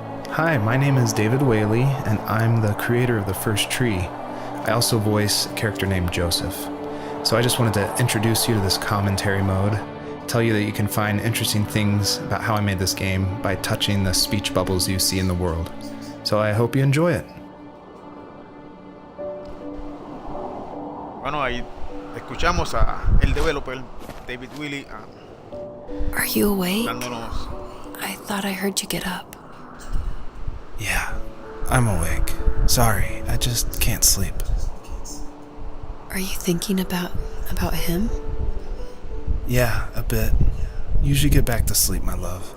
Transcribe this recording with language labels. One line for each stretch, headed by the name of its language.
English: Hi, my name is David Whaley, and I'm the creator of The First Tree. I also voice a character named Joseph. So I just wanted to introduce you to this commentary mode, tell you that you can find interesting things about how I made this game by touching the speech bubbles you see in the world. So I hope you enjoy it.
Spanish: Bueno, ahí escuchamos a el developer David Willy
English: Are you awake?
Spanish: dándonos.
English: I thought I heard you get up. Yeah, I'm awake. Sorry, I just can't sleep. Are you thinking about him? Yeah, a bit. Usually get back to sleep, my love.